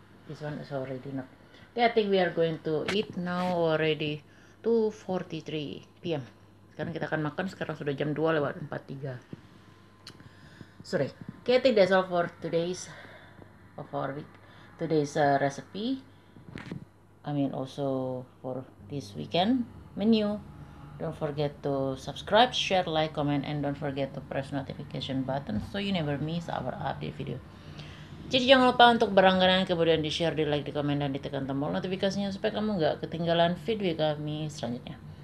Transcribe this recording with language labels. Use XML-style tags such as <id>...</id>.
<en>This one is already enough. Okay, I think we are going to eat now already 2:43 p.m.</en> <id>Sekarang kita akan makan, sekarang sudah jam 2:43.</id> <en>Sorry. Okay, I think that's all for today's of our week. Today's recipe. I mean also for this weekend menu. Don't forget to subscribe, share, like, comment, and don't forget to press notification button so you never miss our update video.</en> <id>Jadi jangan lupa untuk berlangganan, kemudian di share, di like, di komen, dan ditekan tombol notifikasinya supaya kamu nggak ketinggalan video kami selanjutnya.</id>